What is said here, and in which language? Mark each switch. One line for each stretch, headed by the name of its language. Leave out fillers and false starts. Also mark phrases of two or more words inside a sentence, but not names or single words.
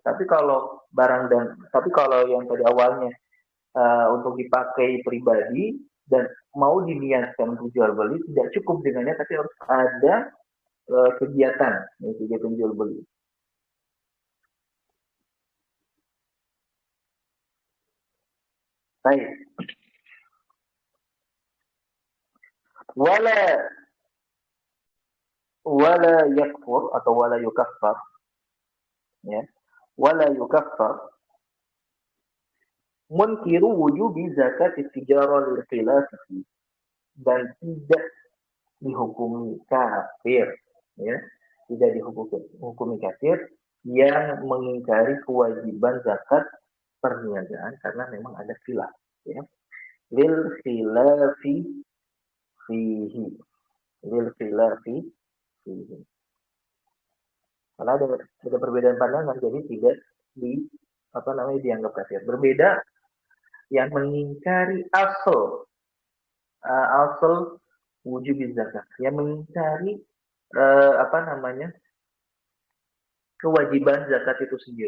Indonesian: Tapi kalau yang tadi awalnya untuk dipakai pribadi dan mau diniatkan untuk jual beli, tidak cukup dengannya, tapi harus ada kegiatan, ya, kegiatan jual beli. Baik.
Arabic: ولا يكفر atau ولا يكفَّر, ya. ولا يكفَّر منكر وجوب زكاة التجارة للخلاف
Indonesian: dan tidak dihukumi kafir, ya, tidak dihukumi kafir yang mengingkari kewajiban zakat perniagaan karena memang ada khilaf,
Arabic: ya, للخلاف فيه، للخلاف فيه.
Indonesian: Karena ada perbedaan pandangan, jadi tidak dianggap kafir. Berbeda yang mengingkari asal wujub zakat, yang mengingkari kewajiban zakat itu sendiri.